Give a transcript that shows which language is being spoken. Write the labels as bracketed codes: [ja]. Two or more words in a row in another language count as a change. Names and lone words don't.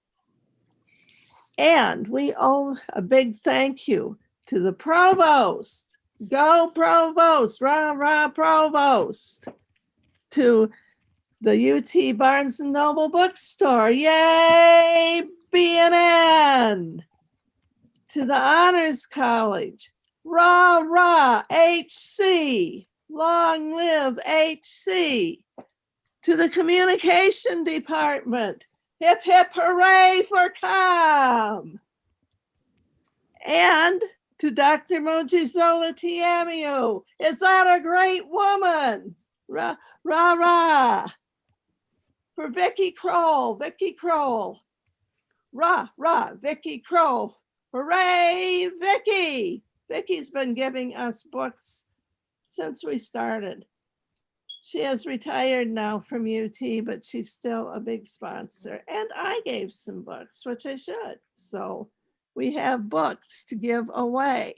[en] And we owe a big thank you to the provost. Go Provost, rah, rah, Provost. to the UT Barnes and Noble bookstore. Yay, BNN. To the Honors College. Rah, rah, HC. Long live HC. To the Communication Department. Hip, hip, hooray for COM. And to Dr. Mojisola Tiamio. Is that a great woman? Rah, rah, rah. For Vicky Kroll, Vicky Kroll. Rah, rah, Vicky Kroll. Hooray, Vicky. Vicky's been giving us books since we started. She has retired now from UT, but she's still a big sponsor. And I gave some books, which I should. So we have books to give away.